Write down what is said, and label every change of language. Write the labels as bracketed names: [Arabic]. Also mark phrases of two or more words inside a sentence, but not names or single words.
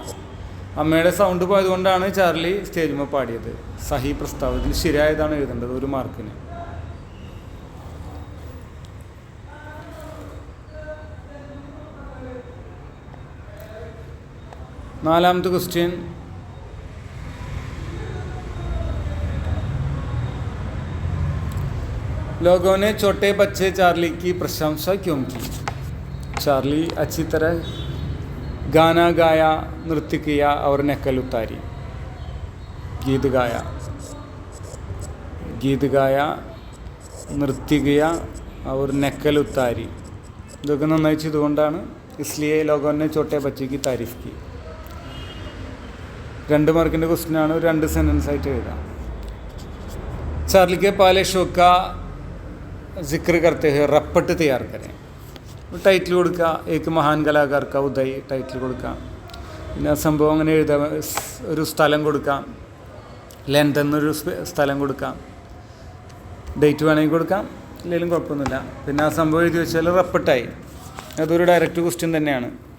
[Malayalam] അമ്മയുടെ സൗണ്ട് പോയതുകൊണ്ടാണ് ചാർലി സ്റ്റേജിൽ പാടിയത്. [Hindi] सही प्रस्ताव [Malayalam] ഇതിൽ ശരിയായതാണ് എഴുതേണ്ടത് 1 മാർക്കിന്. നാലാമത്തെ ക്വസ്റ്റ്യൻ, [Hindi] लोगों ने छोटे बच्चे चार्ली की प्रशंसा क्यों की? चार्ली अच्छी तरह गाना गाया, नृत्य किया और नकल उतारी. गीत गाया, नृत्य किया और नकल उतारी. [Malayalam] ഇതൊക്കെ നന്നായി ചെയ്തുകൊണ്ടാണ് [Hindi] इसलिए लोगों ने छोटे बच्चे तारीफ़ की. [Malayalam] 2 മാർക്കിൻ്റെ ക്വസ്റ്റ്യനാണ്. 2 സെൻറ്റൻസ് ആയിട്ട് എഴുതാം. [Hindi] चार्ली के पहले शो का जिक्र करते हुए रपट तैयार करें. [Malayalam] ടൈറ്റിൽ കൊടുക്കുക. [Hindi] एक महान कलाकार का उदय [Malayalam] ടൈറ്റിൽ കൊടുക്കാം. പിന്നെ സംഭവം അങ്ങനെ എഴുതാം. ഒരു സ്ഥലം കൊടുക്കാം. ലെന്ത് എന്നൊരു സ്ഥലം കൊടുക്കാം. ഡേറ്റ് വേണമെങ്കിൽ കൊടുക്കാം, ഇല്ലെങ്കിലും കുഴപ്പമൊന്നുമില്ല. പിന്നെ ആ സംഭവം എഴുതി വെച്ചാൽ റപ്പട്ടായി. അതൊരു ഡയറക്റ്റ് ക്വസ്റ്റ്യൻ തന്നെയാണ്.